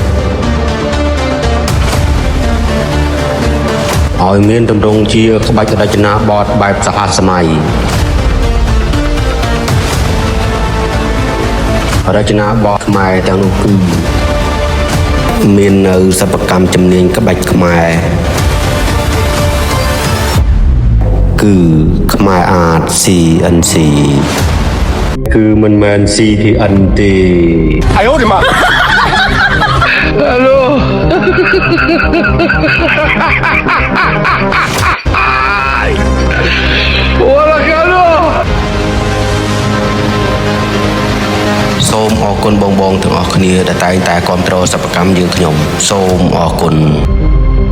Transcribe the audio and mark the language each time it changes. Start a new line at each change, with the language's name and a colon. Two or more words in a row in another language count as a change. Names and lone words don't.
Khmer: ឲ្យមានទម្រង់ជាក្បាច់រចនាបថបែបសហសម័យរចនាបថខ្មែរទាំងនោះគឺមាននៅសិប្បកម្មជំនាញក្បាច់ខ្មែរគឺខ្មែរអាត CNC គឺមិនមែន CTN ទេ
Chinese: 哎呦我的妈！Hello 我了 Hello
Khmer: សូមអរគុណបងៗទាំងអស់គ្នាដែលតែងតែគាំទ្រសិប្បកម្មយើងខ្ញុំសូមអរគុណ